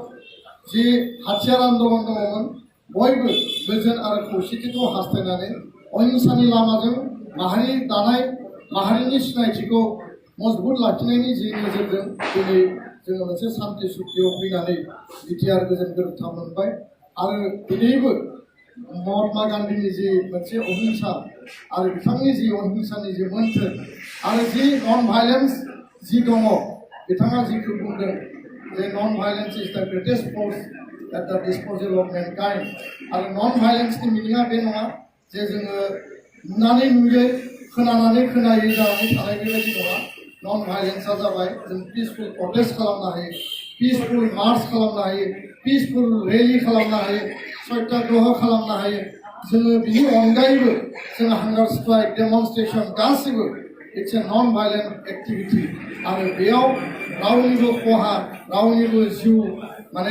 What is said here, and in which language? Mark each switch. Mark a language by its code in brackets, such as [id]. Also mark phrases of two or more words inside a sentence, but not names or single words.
[brx] जि हाथियार आन्दलन दङमोन बयबो गोजोन आरो खौसेथिखौ हास्थायनानै अहिंसानि लामाजों माहारि दानाय माहारिनि सिनायथिखौ मजबुत लाखिनायनि जि नोजोरजों दिनै जोङो मोनसे सान्थि सुक्तियाव फैनानै बिटिआर गोजोन गोरोबथा मोनबाय आरो दिनैबो महात्मा गान्धीनि जि मोनसे अहिंसा आरो बिथांनि जि अहिंसानि जि मोन्थोर आरो जि [en] non violence [brx] जि दङ बिथाङा जिखौ बुंदों जे [en] non violence is the greatest force at the disposal of mankind [brx] आरो [en] non violence [brx] मिनिङा बे नङा जे जोङो नुनानै नुयै खोनानानै खोनायै जानानै थानाय बेबायदि नङा [en] non violence [brx] जाबाय जों [en] peaceful protest [brx] खालामनो हायो [en] peaceful march [brx] खालामनो हायो [en] peaceful rally [brx] खालामनो हायो सत्याग्रह खालामनो हायो जोङो बिनि अनगायैबो जोङो [en] hunger strike demonstration [brx] गासिबो [en] it's a non violent activity [brx] आरो बेयाव रावनिबो खहा रावनिबो जिउ माने